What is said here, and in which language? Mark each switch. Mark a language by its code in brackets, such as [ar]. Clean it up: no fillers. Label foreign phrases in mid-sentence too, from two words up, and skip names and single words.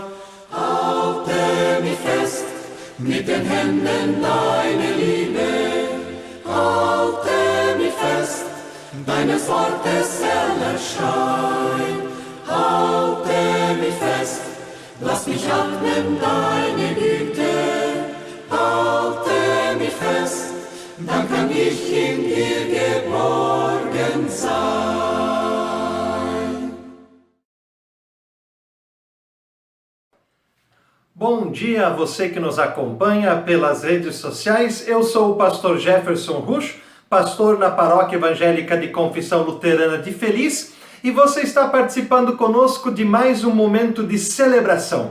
[de] Halte mich fest, mit den Händen deine Liebe, halte mich fest, deines Wortes heller Schein. Halte mich fest, lass mich atmen deine Güte, halte mich fest, dann kann ich in dir geborgen sein. [pt] Bom dia a você que nos acompanha pelas redes sociais. Eu sou o pastor Jefferson Rusch, pastor na Paróquia Evangélica de Confissão Luterana de Feliz, e você está participando conosco de mais um momento de celebração.